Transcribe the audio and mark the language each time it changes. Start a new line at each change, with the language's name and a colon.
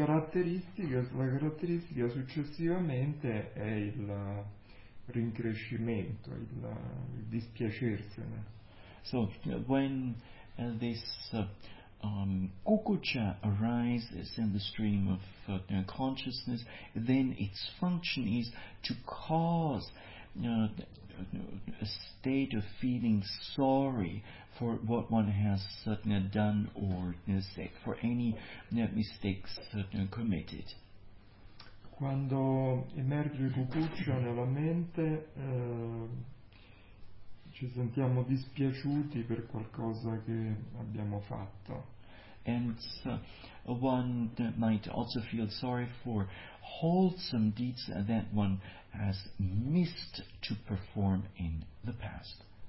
Italian: La caratteristica successivamente è il rincrescimento, il dispiacersene.
English: So when this kukucha arises in the stream of consciousness, then its function is to cause a state of feeling sorry for what one has done or said, for any mistakes committed.
Italian: Quando emerge il cucuccio nella mente, ci sentiamo dispiaciuti per qualcosa che abbiamo fatto.
English: And one might also feel sorry for wholesome deeds that one has missed to perform in the past.